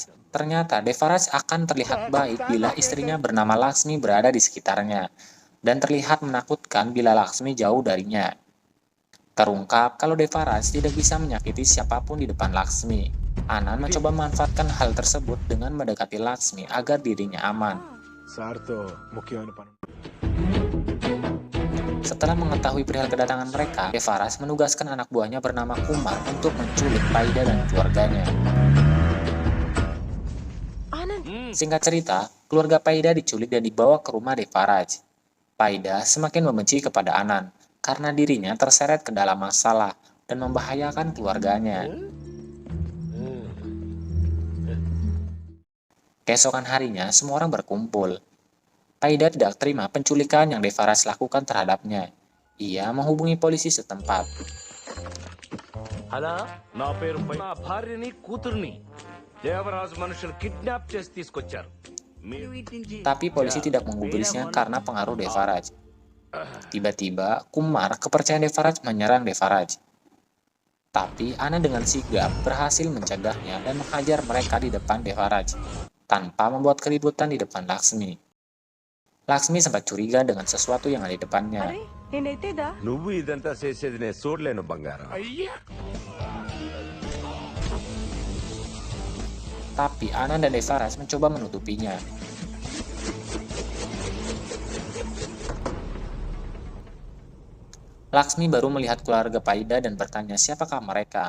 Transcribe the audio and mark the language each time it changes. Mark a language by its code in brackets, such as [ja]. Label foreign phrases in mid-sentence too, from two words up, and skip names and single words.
[id] Ternyata Devaraj akan terlihat baik bila istrinya bernama Laksmi berada di sekitarnya, dan terlihat menakutkan bila Laksmi jauh darinya. Terungkap kalau Devaraj tidak bisa menyakiti siapapun di depan Laksmi. Anan mencoba memanfaatkan hal tersebut dengan mendekati Laksmi agar dirinya aman. [te] సార్తో ముఖ్యమైన పని. [id] Setelah mengetahui perihal kedatangan mereka, Devaraj menugaskan anak buahnya bernama Kumar untuk menculik Paida dan keluarganya. Singkat cerita, keluarga Paida diculik dan dibawa ke rumah Devaraj. Paida semakin membenci kepada Anan karena dirinya terseret ke dalam masalah dan membahayakan keluarganya. Keesokan harinya, semua orang berkumpul. Paida tidak terima penculikan yang Devaraj lakukan terhadapnya. Ia menghubungi polisi setempat. [te] అలా నా పేరు నా భార్యని కూతుర్ని దేవరాజు మనుషులు కిడ్నాప్ చేసి తీసుకొచ్చారు. [id] Tapi polisi tidak menggubrisnya karena pengaruh Devaraj. Tiba-tiba, Kumar, kepercayaan Devaraj, menyerang Devaraj. Tapi Ana dengan sigap berhasil mencegahnya dan menghajar mereka di depan Devaraj, tanpa membuat keributan di depan Laksmi. Laksmi sempat curiga dengan sesuatu yang ada di depannya. [te] నువ్వు ఇదంతా చేసేది నేను చూడలేను బంగారం. [id] Tapi Ana dan Devaraj mencoba menutupinya. Laksmi baru melihat keluarga Paida dan bertanya siapakah mereka.